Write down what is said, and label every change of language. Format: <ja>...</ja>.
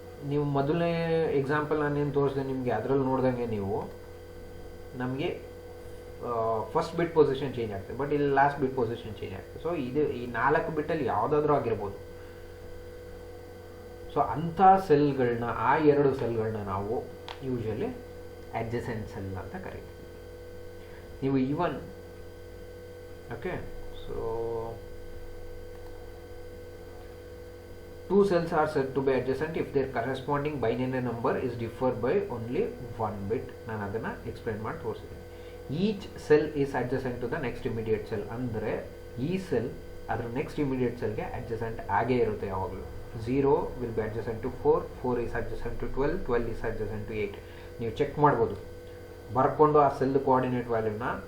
<kn>ನೀವು ಮೊದಲನೇ ಎಕ್ಸಾಂಪಲ್ ನಾನೇನು ತೋರಿಸಿದೆ ನಿಮಗೆ, ಅದರಲ್ಲಿ ನೋಡ್ದಂಗೆ ನೀವು ನಮಗೆ ಫಸ್ಟ್ ಬಿಟ್ ಪೊಸಿಷನ್ ಚೇಂಜ್ ಆಗ್ತದೆ, ಬಟ್ ಇಲ್ಲಿ ಲಾಸ್ಟ್ ಬಿಟ್ ಪೊಸಿಷನ್ ಚೇಂಜ್ ಆಗ್ತದೆ. ಸೊ ಇದು ಈ 4 ಬಿಟ್ಟಲ್ಲಿ ಯಾವುದಾದ್ರೂ ಆಗಿರ್ಬೋದು. ಸೊ ಅಂಥ ಸೆಲ್ಗಳನ್ನ, ಆ ಎರಡು ಸೆಲ್ಗಳನ್ನ ನಾವು ಯೂಶಲಿ ಅಡ್ಜಸೆಂಟ್ ಸೆಲ್ ಅಂತ ಕರಿತೀವಿ. ನೀವು even okay.</kn> <en>So two cells are said to be adjacent if their corresponding binary number is differed by only one bit.</en> <kn>ನಾನು ಅದನ್ನು ಎಕ್ಸ್ಪ್ಲೈನ್ ಮಾಡಿ ತೋರಿಸಿದ್ದೀನಿ.</kn> <en>Each cell is adjacent to the next immediate cell.</en> <kn>ಅಂದರೆ ಈ cell ಅದರ next immediate ಸೆಲ್ಗೆ adjacent ಆಗೇ ಇರುತ್ತೆ ಯಾವಾಗಲೂ.</kn> <en>0 will be adjacent to 4, 4 is adjacent to 12, 12 is adjacent to 8.</en> <kn>ನೀವು ಚೆಕ್ ಮಾಡ್ಬೋದು ಬರ್ಕೊಂಡು ಆ ಸೆಲ್ ಕೋಆರ್ಡಿನೇಟ್ ವ್ಯಾಲ್ಯೂನ.</kn>